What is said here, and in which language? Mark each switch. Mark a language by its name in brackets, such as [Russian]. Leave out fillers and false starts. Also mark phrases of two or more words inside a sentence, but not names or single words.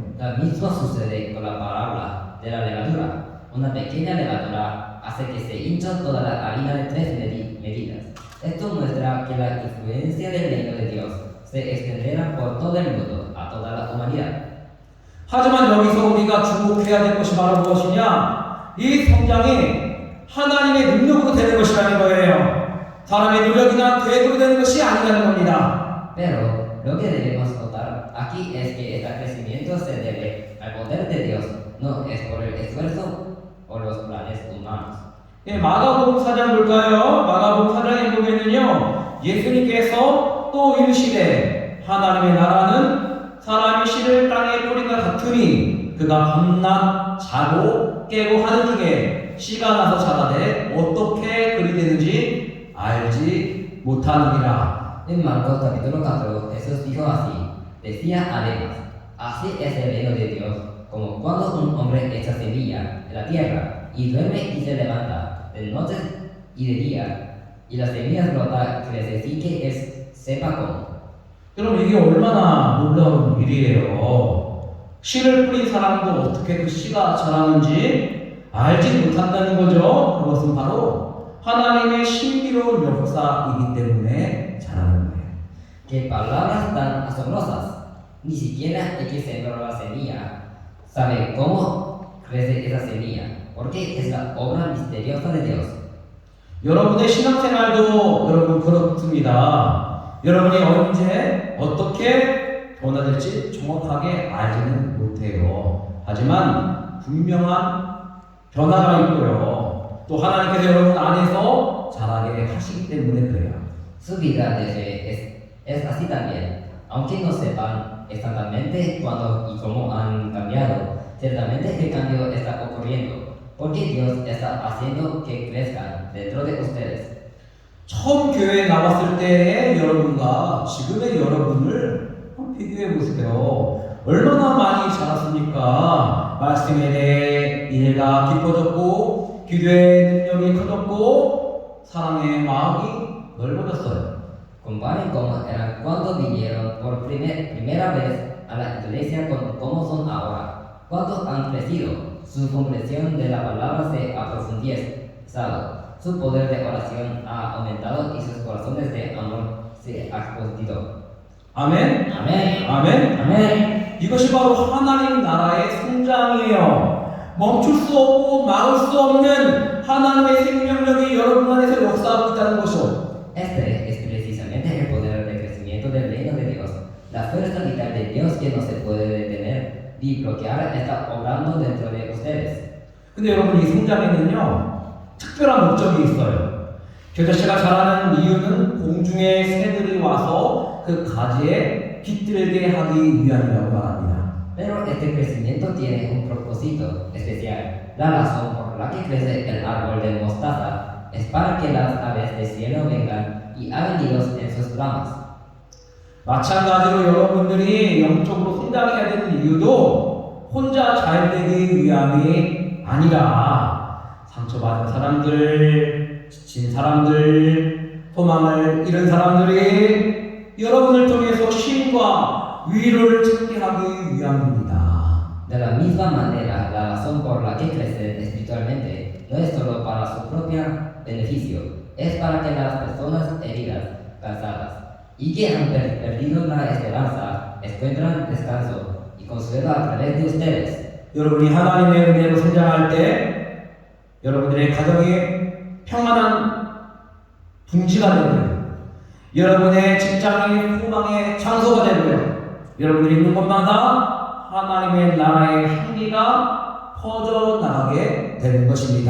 [Spanish] Lo mismo sucede con la parábola de la levadura. Una pequeña levadura hace que se hincha toda la harina de 3 medidas. Esto muestra que la influencia del reino de Dios se extenderá por todo el mundo, a toda la humanidad. [Korean] 하지만 여기서 우리가 주목해야 될 것이 바로 무엇이냐? 이 성장이 하나님의 능력으로 되는 것이라는 거예요. 사람의 노력이나 계획으로 되는 것이 아니라는 겁니다. [Spanish] Pero lo que debemos notar aquí es que este crecimiento se debe al poder de Dios, no es por el esfuerzo o los planes humanos. [Korean] 마가복음 4장 볼까요? 마가복음 4장에 보면은요, 예수님께서 또 이르시되 하나님의 나라는 사람이 씨를 땅에 뿌린 것 같으니 그가 밤낮 자고 깨고 하는 중에 씨가 나서 자라되 어떻게 그리 되는지 알지 못하느니라. [Spanish] En Marcos capítulo 4, Jesús dijo así, decía además, así es el reino de Dios, como cuando un hombre echa semilla en la tierra y duerme y se levanta de noche y de día, y la semilla brota, crece sin que sepa cómo. [Korean] 여러분 이게 얼마나 놀라운 일이에요. 씨를 뿌린 사람도 어떻게 그 씨가 자라는지 알지 못한다는 거죠. 그것은 바로 하나님의 신비로운 역사이기 때문에 자라는 거예요. [Spanish] Qué palabras tan asombrosas. Ni siquiera el que sembró la semilla sabe cómo crece esa semilla, porque es la obra misteriosa de Dios. [Korean] 여러분의 신앙생활도 여러분 그렇습니다. 여러분이 언제 어떻게 변화될지 정확하게 알지는 못해요. 하지만 분명한 변화가 있고요. 또 하나님께서 여러분 안에서 자라게 하시기 때문에 그래요. [Spanish] Su vida de fe es así también. Aunque no sepan exactamente cuándo y cómo han cambiado, ciertamente el cambio está ocurriendo, porque Dios está haciendo que crezcan dentro de ustedes. [Korean] 처음 교회에 나왔을 때의 여러분과 지금의 여러분을 한번 비교해 보세요. 얼마나 많이 자랐습니까? 말씀에 대해 이해가 깊어졌고 기도의 능력이 커졌고 사랑의 마음이 넓어졌어요. [Spanish] Comparen cómo eran cuando vinieron por primera vez a la iglesia con cómo son ahora. Cuánto han crecido, su comprensión de la palabra se ha profundizado, su poder de oración ha aumentado y sus corazones de amor se ha expandido. [Korean] 아멘. [Spanish] Amén. [Korean] 아멘. [Spanish] Amén. [Korean] 이것이 바로 하나님 나라의 성장이에요. 멈출 수 없고 막을 수 없는 하나님의 생명력이 여러분 안에서 역사하고 있다는 것이요. [Spanish] Este es precisamente el poder de crecimiento del reino de Dios. La fuerza vital de Dios que no se puede detener ni bloquear está obrando dentro de ustedes. [Korean] 근데 여러분 이 성장에는요 특별한 목적이 있어요. 겨자씨가 자라는 이유는 공중의 새들이 와서 그 가지에 깃들게 하기 위함이라고 말합니다. [Spanish] Pero este crecimiento tiene un propósito especial. La razón por la que crece el árbol de mostaza es para que las aves del cielo vengan y hagan nidos en sus ramas. [Korean] 마찬가지로 여러분들이 영적으로 성장해야 되는 이유도 혼자 잘 되기 위함이 아니라 상처받은 사람들, 지친 사람들, 소망을 잃은 사람들이 여러분을 통해서 쉼과 위로를 찾게 하기 위함입니다. [Spanish] De la misma manera, la razón por la que crecen espiritualmente no es solo para su propio beneficio, es para que las personas heridas, cansadas y que han perdido la esperanza encuentran descanso y consuelo a través de ustedes. [Korean] 여러분이 하나님의 은혜로 성장할 때 여러분들의 가정이 평안한 둥지가 되고요. 여러분의 직장이 소망의 장소가 되고요. 여러분들이 있는 곳마다 하나님의 나라의 향기가 퍼져나가게 되는 것입니다.